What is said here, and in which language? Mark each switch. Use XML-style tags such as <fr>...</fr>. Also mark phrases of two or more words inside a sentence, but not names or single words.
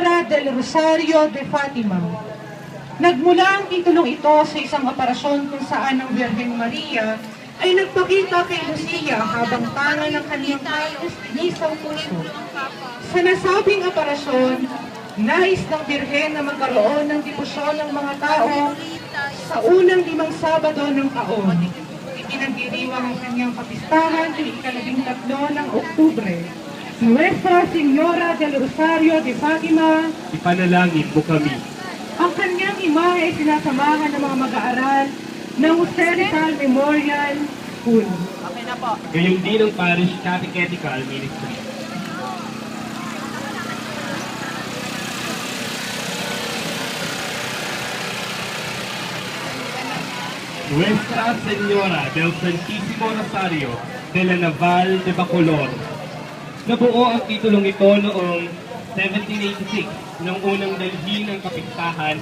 <tl>del Rosario de Fatima. Nagmula ang titulong ito sa isang operasyon kung saan ang Virgen Maria ay nagpakita kay Lucia habang tanga ng kanyang isang puso. Sa nasabing operasyon, nais ng Birhen na magkaroon ng debosyon ng mga tao sa unang 5 Sabado ng taon. Ipinagdiriwang ang kanyang kapistahan tuwing ika-13 ng Oktubre. Nuestra Señora del Rosario de Fatima, Ipanalangin mo kami. ang kanyang imahe ay sinasamahan ng mga mag-aaral ng Hysterical Memorial School. Gayong din ang Parish Catechetical Ministry. Nuestra Señora del Santísimo Rosario de la Naval de Bacolod. Nabuo ang titulong ito noong 1786 ng unang dalhin ng kapistahan</tl>